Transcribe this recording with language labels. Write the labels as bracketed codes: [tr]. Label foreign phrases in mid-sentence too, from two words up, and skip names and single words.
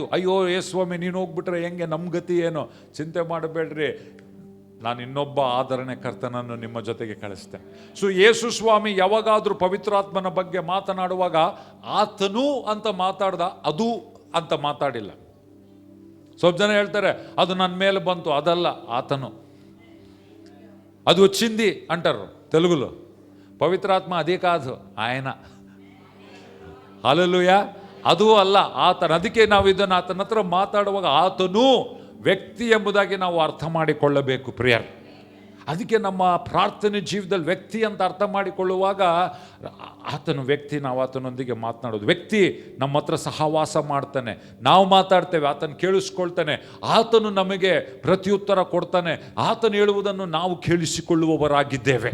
[kn] ಅಯ್ಯೋ ಯೇಸುಸ್ವಾಮಿ ನೀನು ಹೋಗ್ಬಿಟ್ರೆ ಹೆಂಗೆ, ನಮ್ಮ ಗತಿ ಏನು? ಚಿಂತೆ ಮಾಡಬೇಡ್ರಿ, ನಾನು ಇನ್ನೊಬ್ಬ ಆದರಣೆ ಕರ್ತನನ್ನು ನಿಮ್ಮ ಜೊತೆಗೆ ಕಳಿಸ್ತೇನೆ. ಸೊ ಯೇಸುಸ್ವಾಮಿ ಯಾವಾಗಾದರೂ ಪವಿತ್ರಾತ್ಮನ ಬಗ್ಗೆ ಮಾತನಾಡುವಾಗ ಆತನು ಅಂತ ಮಾತಾಡ್ದ, ಅದು ಅಂತ ಮಾತಾಡಿಲ್ಲ. ಸ್ವಲ್ಪ ಜನ ಹೇಳ್ತಾರೆ ಅದು ನನ್ನ ಮೇಲೆ ಬಂತು, ಅದಲ್ಲ, ಆತನು. [te] ಅದು వచ్చింది అంటారు తెలుగులో. పవిత్రాత్మ అదే కాదు, ఆయన. హల్లెలూయా. [kn] ಅದು ಅಲ್ಲ, ಆತನ. ಅದಕ್ಕೆ ನಾವು ಇದನ್ನು ಆತನ ಹತ್ರ ಮಾತಾಡುವಾಗ ಆತನು ವ್ಯಕ್ತಿ ಎಂಬುದಾಗಿ ನಾವು ಅರ್ಥ ಮಾಡಿಕೊಳ್ಳಬೇಕು ಪ್ರಿಯರ್. ಅದಕ್ಕೆ ನಮ್ಮ ಪ್ರಾರ್ಥನೆ ಜೀವದಲ್ಲಿ ವ್ಯಕ್ತಿ ಅಂತ ಅರ್ಥ ಮಾಡಿಕೊಳ್ಳುವಾಗ ಆತನು ವ್ಯಕ್ತಿ, ನಾವು ಆತನೊಂದಿಗೆ ಮಾತನಾಡೋದು. ವ್ಯಕ್ತಿ ನಮ್ಮ ಹತ್ರ ಸಹವಾಸ ಮಾಡ್ತಾನೆ, ನಾವು ಮಾತಾಡ್ತೇವೆ, ಆತನು ಕೇಳಿಸ್ಕೊಳ್ತಾನೆ, ಆತನು ನಮಗೆ ಪ್ರತ್ಯುತ್ತರ ಕೊಡ್ತಾನೆ, ಆತನು ಹೇಳುವುದನ್ನು ನಾವು ಕೇಳಿಸಿಕೊಳ್ಳುವವರಾಗಿದ್ದೇವೆ.